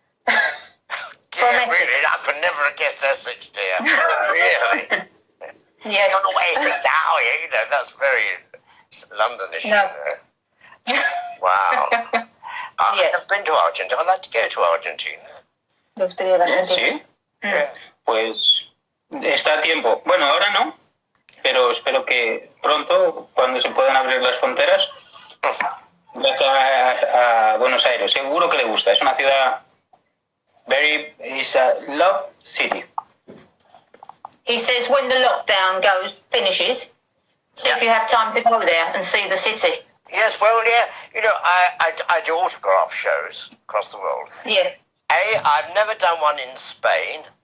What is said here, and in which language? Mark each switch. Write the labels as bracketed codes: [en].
[en] Dear, From Essex. really, I could never have guessed Essex, dear. Really? Yes. You're not Essex, are you? You know, that's very Londonish, No. you know. Wow. I've Yes. never been to Argentina. I'd like to go to Argentina. [es] Me gustaría ir a Argentina. Sí. [en] Yeah. [es] Pues está a tiempo. Bueno, ahora no, pero espero que pronto, cuando se puedan abrir las fronteras, viaja a Buenos Aires. Seguro que le gusta. Es una ciudad [en] is a love city. He says when the lockdown finishes, so if you have time to go there and see the city. Yes, well, yeah. You know, I do autograph shows across the world. Yes. I've never done one in Spain.